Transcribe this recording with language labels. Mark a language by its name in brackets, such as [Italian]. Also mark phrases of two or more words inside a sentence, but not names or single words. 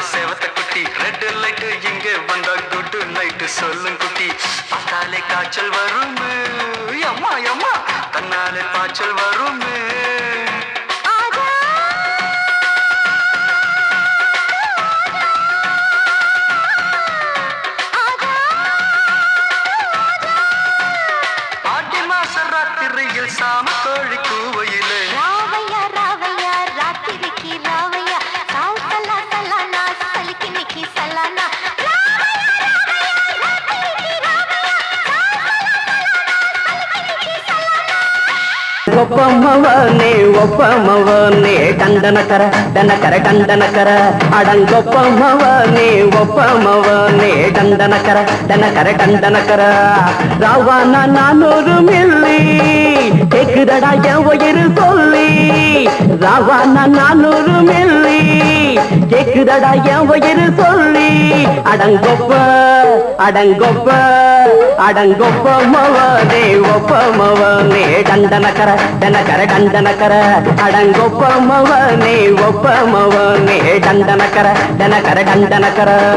[Tamil] செவத்த குட்டி [English] red light [Tamil] இங்கே வந்தா [English] good night [Tamil] சொல்லும் குட்டி பார்த்தாலே காய்ச்சல் வருமே அம்மா அம்மா தன்னாலே பாய்ச்சல் வருமே சாம கோழி கூவையிலே ராவையா ராவையா ராத்திரிக்கு ராவையா சால் சலா சலானா சலிக்கு நிக்கி சலானா ஒப்பம்மவனே ஒப்பம்மவனே டண்டனக்கர டனக்கர டண்டனக்கர அடங்கொப்பம்மவனே ஒப்பம்மவனே டண்டனக்கர டனக்கர ಟಂಡನಕರ ராவான 400 மில்லி கேக்குதடா என் உயிர் சொல்லி ராவான 400 மில்லி கேக்குதடா என் உயிர் சொல்லி அடங்கொப்ப அடங்கொப்ப அடங்கொப்பமவனே ஒப்பமவனே டண்டனக்கர டனக்கர டண்டனக்கர அடங்கொப்பமவனே ஒப்பமவனே டண்டனக்கர டனக்கர டண்டனக்கர